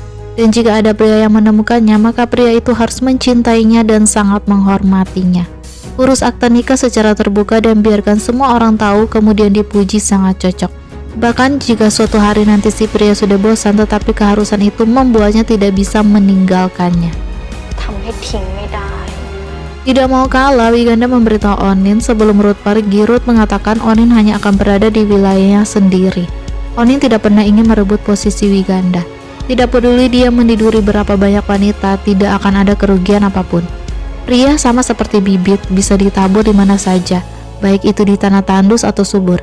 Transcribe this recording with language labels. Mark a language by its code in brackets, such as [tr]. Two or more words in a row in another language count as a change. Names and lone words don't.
[id] Dan jika ada pria yang menemukannya, maka pria itu harus mencintainya dan sangat menghormatinya. Urus akta nikah secara terbuka dan biarkan semua orang tahu, kemudian dipuji sangat cocok. Bahkan jika suatu hari nanti si pria sudah bosan, tetapi keharusan itu membuatnya tidak bisa meninggalkannya. [th] ทำให้ทิ้งไม่ได้ [id] Tidak mau kalah, Wiganda memberitahu Ornin sebelum Ruth pergi. Ruth mengatakan Ornin hanya akan berada di wilayahnya sendiri. Ornin tidak pernah ingin merebut posisi Wiganda. Tidak peduli dia meniduri berapa banyak wanita, tidak akan ada kerugian apapun. Pria sama seperti bibit, bisa ditabur di mana saja, baik itu di tanah tandus atau subur.